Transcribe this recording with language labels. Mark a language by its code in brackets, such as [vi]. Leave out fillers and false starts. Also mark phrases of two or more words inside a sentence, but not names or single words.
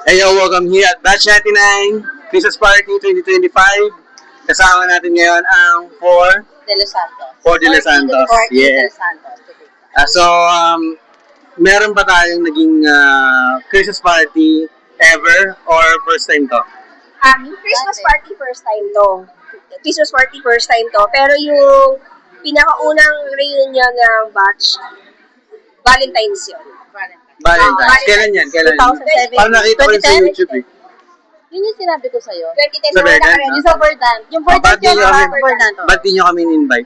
[en] Hey, yo, welcome here at Batch 99, Christmas Party 2025. [tl] Kasama natin ngayon ang De Los Santos. De Los Santos. De Yeah. Los Santos. Meron ba tayong naging [en] Christmas party ever or first time to? Christmas party first time to. Christmas party first time to. [tl] Pero yung pinakaunang reunion ng batch, Valentine's yun. Valentine's. Kailan yan? 2007. Parang nakita ko rin sa 2010. YouTube eh. Yun yung sinabi ko sa'yo. 2010 Sa na Verdan? naka-ready. Yung sa Verdan. Yung Verdan Ba't di yun, nyo kami- Verdan to. Ba't di nyo kami in-invite?